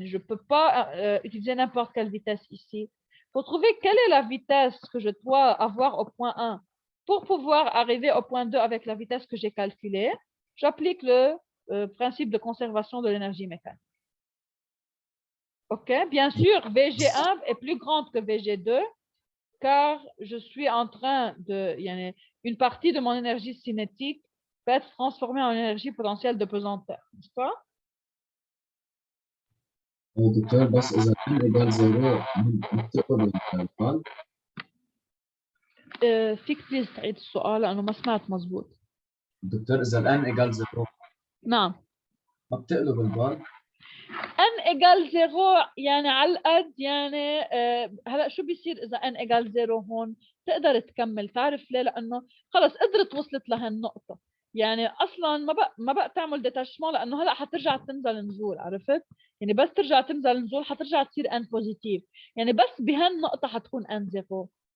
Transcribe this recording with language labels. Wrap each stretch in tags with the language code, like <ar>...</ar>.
<fr>Je ne peux pas utiliser n'importe quelle vitesse ici. Pour trouver quelle est la vitesse que je dois avoir au point 1 pour pouvoir arriver au point 2 avec la vitesse que j'ai calculée, j'applique le principe de conservation de l'énergie mécanique. OK? Bien sûr, VG1 est plus grande que VG2 car je suis en train de... Une partie de mon énergie cinétique peut être transformée en énergie potentielle de pesanteur, n'est-ce pas?</fr> <ar>دكتور بس إذا</ar> <fr>n égale 0</fr> <ar>بتقبل البال فيك بليز تعيد السؤال لأنه ما سمعت مزبوط. دكتور إذا</ar> <fr>n égale 0</fr> <ar>نعم. ما بتقلب البال؟</ar> <fr>n égale 0</fr> <ar>على القد هلا شو بيصير إذا n égale 0 هون؟ تقدر تكمل، تعرف ليه؟ لأنه خلص قدرت وصلت لهالنقطة. يعني اصلا ما بقى تعمل ديتاشمون، لانه هلا حترجع تنزل نزول، عرفت؟ يعني بس ترجع تنزل نزول حترجع تصير ان بوزيتيف، يعني بس بهالنقطه حتكون ان زيرو.</ar>